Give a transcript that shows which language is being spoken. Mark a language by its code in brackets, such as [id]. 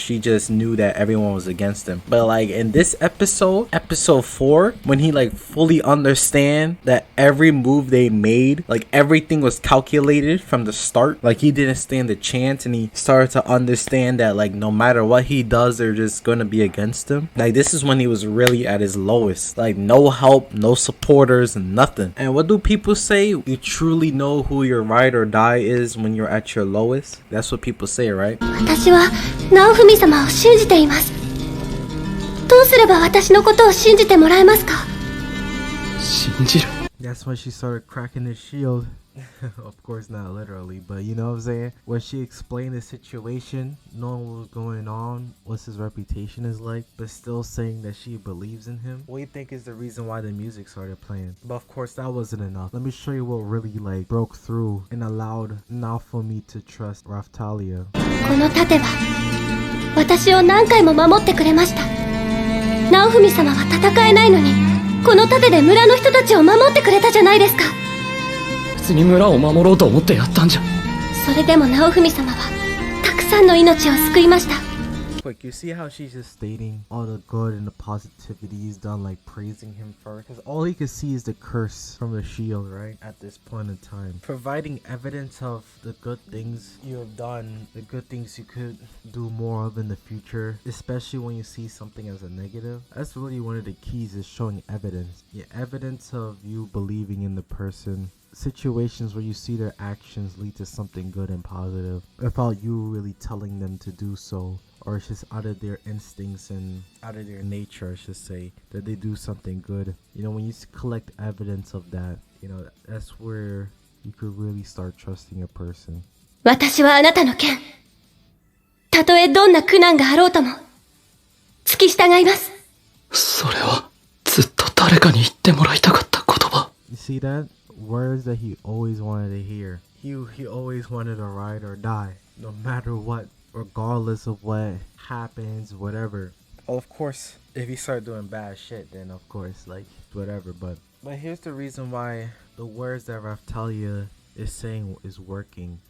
[en] He just knew that everyone was against him. But like in this episode 4, when he like fully understand that every move they made, like everything was calculated from the start, like he didn't stand a chance, and he started to understand that like no matter what he does, they're just gonna be against him. Like this is when he was really at his lowest. Like no help, no supporters, nothing. And what do people say? You truly know who your ride or die is when you're at your lowest. That's what people say, right? [ja] 私はナオフミ様を信じています。どうすれば私のことを信じてもらえますか？信じる。 [en] That's when she started cracking his shield. Of course not literally, but you know what I'm saying? When she explained the situation, knowing what was going on, what his reputation is like, but still saying that she believes in him. What do you think is the reason why the music started playing? But of course that wasn't enough. Let me show you what really like broke through and allowed Naofumi to trust Raphtalia. [ja] この盾は私を何回も守ってくれました。ナオフミ様は戦えないのに、この盾で村の人たちを守ってくれたじゃないですか。別に村を守ろうと思ってやったんじゃ。それでもナオフミ様はたくさんの命を救いました。 [en] Quick, you see how she's just stating all the good and the positivity he's done, like praising him first? Because all he could see is the curse from the shield, right? At this point in time. Providing evidence of the good things you have done, the good things you could do more of in the future, especially when you see something as a negative. That's really one of the keys, is showing evidence. Yeah, evidence of you believing in the person. Situations where you see their actions lead to something good and positive without you really telling them to do so, or it's just out of their instincts and out of their nature, I should say, that they do something good. You know, when you collect evidence of that, you know, that's where you could really start trusting a person. [ja] 私はあなたの剣。たとえどんな苦難があろうとも、付き従います。それはずっと誰かに言ってもらいたかった言葉。 [en] You see that? Words that he always wanted to hear. He always wanted to ride or die, no matter what, regardless of what happens, whatever. Oh, of course, if he start doing bad shit, then of course, like, whatever. But here's the reason why the words that Raphtalia is saying is working.